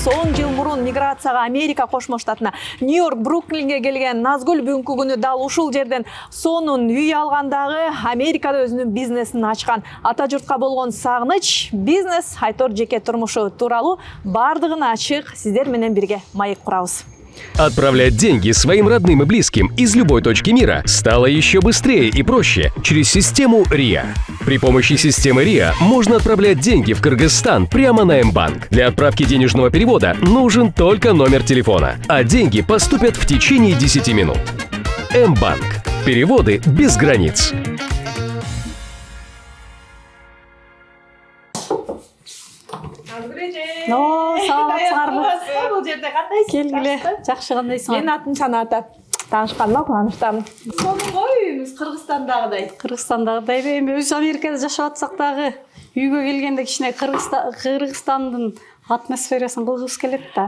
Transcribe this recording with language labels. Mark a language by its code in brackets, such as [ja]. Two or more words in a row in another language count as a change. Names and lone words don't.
[ky] 10 жыл мурун миграцияга Америка Кошмо Штатына, Нью-Йорк, Бруклинге келген Назгүл бүгүнкү күнү дал ушул жерден сонун үй алгандагы Америкада өзүнүн бизнесин ачкан. Ата журтка болгон сагыныч, бизнес, айтор жеке турмушу тууралуу бардыгына ачык сиздер менен бирге маек курабыз. [ru] Отправлять деньги своим родным и близким из любой точки мира стало еще быстрее и проще через систему РИА. При помощи системы РИА можно отправлять деньги в Кыргызстан прямо на М-банк. Для отправки денежного перевода нужен только номер телефона, а деньги поступят в течение 10 минут. М-банк. Переводы без границ. [ky] Бул жерде кандайсың? Келгиле, жакшы кандайсың? Менин атым Саната. Таанышканыма кубанычтамын. Сонун койбуз Кыргызстандагыдай. Кыргызстандагыдай эми өз Америкада жашап атсак дагы үйгө келгенде кичине Кыргызстандын атмосферасын кылгыбыз келет да.